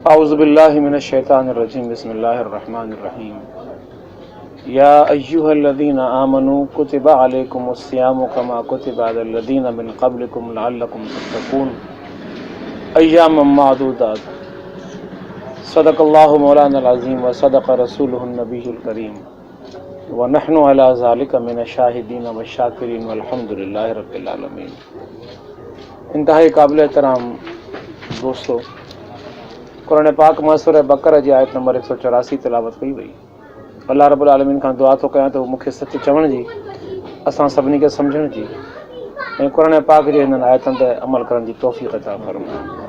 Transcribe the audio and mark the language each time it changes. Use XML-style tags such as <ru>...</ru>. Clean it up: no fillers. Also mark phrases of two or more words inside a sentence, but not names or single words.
<ar>أعوذ بالله من الشيطان الرجيم بسم الله الرحمن الرحيم يا أيها الذين آمنوا كتب عليكم الصيام كما كتب على الذين من قبلكم لعلكم تتقون أياما معدودات صدق الله مولانا العظيم وصدق رسوله النبي الكريم ونحن على ذلك من الشاهدين والشاكرين والحمد لله رب العالمين.</ar> <sd>इंतहाई काबिल एहतराम दोस्तों, कुरान पाक में सूरह बकरा जी आयत नंबर 184 तिलावत कई वई।</sd> <ar>الله رب العالمين</ar> <sd>खां दुआ थो कयां त मूंखे सच चवण जी, असां सभिनी खे सम्झण जी ऐं कुरान पाक जे हिननि आयतनि ते अमल करण जी तौफ़ीक़ अता फरमाए।</sd>